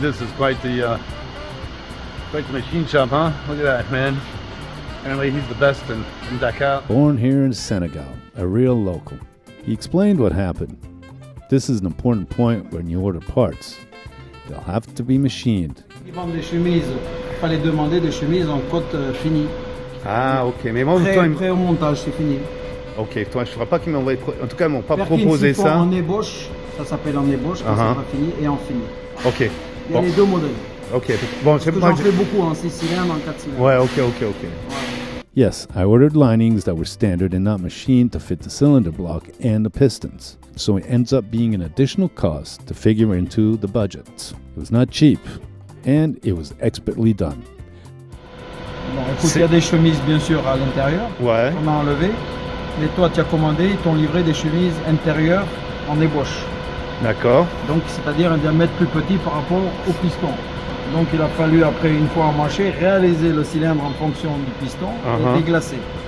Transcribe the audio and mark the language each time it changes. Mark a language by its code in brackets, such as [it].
[en] This is quite the machine shop, huh? Look at that, man. Apparently he's the best in Dakar. Born here in Senegal, a real local. He explained what happened. This is an important point when you order parts. They'll have to be machined. [fr] Ils vendent des chemises. Il fallait demander des chemises en côte finie. Ah, ok. Mais moi, Prêt au montage, c'est fini. Ok, toi, je ne ferai pas qu'ils m'envoient. En tout cas, ils m'ont pas Perkins, proposé ça. En ébauche, ça s'appelle en ébauche, quand c'est pas fini, et en fini. Ok. Il y a les 2 modèles. Ok. Bon, c'est J'en fais beaucoup en 6 cylindres, en 4 cylindres. Ouais, ok. [en] Yes, I ordered linings that were standard and not machined to fit the cylinder block and the pistons. So it ends up being an additional cost to figure into the budget. It was not cheap, and it was expertly done. [fr] Écoute, il y a des chemises bien sûr à l'intérieur Ouais. qu'on a enlevées. Mais toi, tu as commandé, ils t'ont livré des chemises intérieures en ébauche. D'accord. Donc, c'est-à-dire un diamètre plus petit par rapport au piston. Donc, il a fallu, après, une fois emmanché, réaliser le cylindre en fonction du piston et déglacer.